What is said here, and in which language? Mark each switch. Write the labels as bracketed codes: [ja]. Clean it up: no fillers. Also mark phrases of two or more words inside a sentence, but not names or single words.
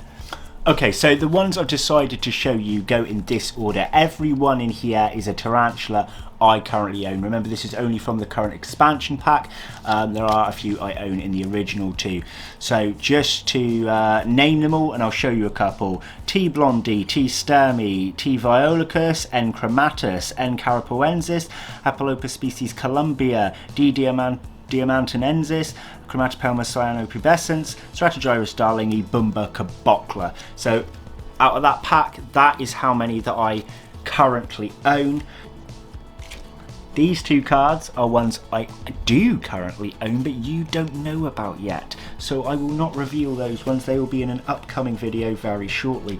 [en] Okay, so the ones I've decided to show you go in this order. Every one in here is a tarantula I currently own. Remember, this is only from the current expansion pack. There are a few I own in the original too. So just to name them all, and I'll show you a couple. T. blondie, T. sturmii, T. violicus, N. chromatus, N. carapoensis, Apolopus species Columbia, D. diamantinensis, Chromatopelma cyanopubescens, Stratogyrus darlingi, Bumba cabocla. So out of that pack, that is how many that I currently own. These two cards are ones I do currently own, but you don't know about yet. So I will not reveal those ones. They will be in an upcoming video very shortly.